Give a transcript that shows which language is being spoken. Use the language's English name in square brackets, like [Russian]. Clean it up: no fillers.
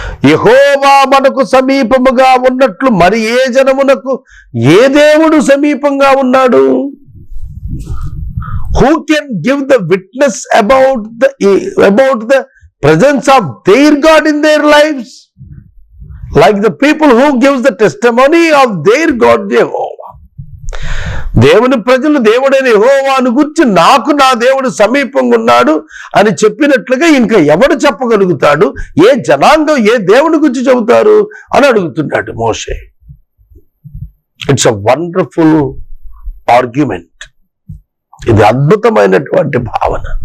[Telugu] యెహోవా మనకు సమీపముగా ఉన్నట్లు మరి ఏ జనమునకు ఏ దేవుడు సమీపంగా ఉన్నాడు? [English] Who can give the witness about the presence of their God in their lives? Like the people who gives the testimony of their God Jehovah. [Telugu] దేవుని ప్రజలు దేవుడైన యెహోవాను గురించి నాకు నా దేవుడు సమీపంగా ఉన్నాడు అని చెప్పినట్లుగా ఇంకా ఎవడు చెప్పగలుగుతాడు? ఏ జనాంగం ఏ దేవుని గురించి చెబుతారు అని అడుగుతున్నాడు మోషే. [English] It's a wonderful argument. [Telugu] ఇది అద్భుతమైనటువంటి భావన.